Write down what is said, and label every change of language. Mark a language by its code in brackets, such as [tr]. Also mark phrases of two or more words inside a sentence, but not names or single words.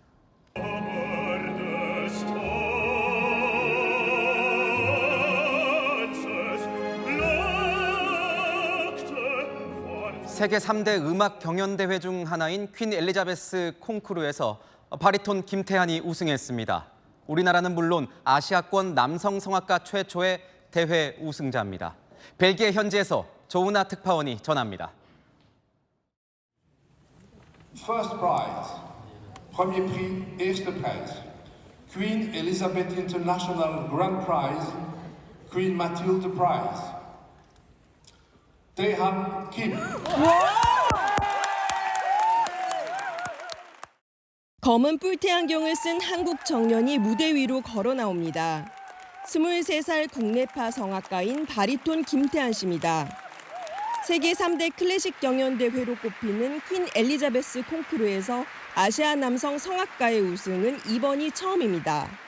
[ko] 세계 3대 음악 경연대회 중 하나인 퀸 엘리자베스 콩쿠르에서 바리톤 김태한이 우승했습니다. 우리나라는 물론 아시아권 남성 성악가 최초의 대회 우승자입니다. 벨기에 현지에서 조은아 특파원이 전합니다. [en] First prize, [fr] premier prix, [nl] eerste prijs. [en] Queen Elizabeth International Grand Prize, Queen Mathilde Prize. Taehan Kim. [ko] 검은 뿔테 안경을 쓴 한국 청년이 무대 위로 걸어 나옵니다. 23살 국내파 성악가인 바리톤 김태한 씨입니다. 세계 3대 클래식 경연대회로 꼽히는 퀸 엘리자베스 콩쿠르에서 아시아 남성 성악가의 우승은 이번이 처음입니다.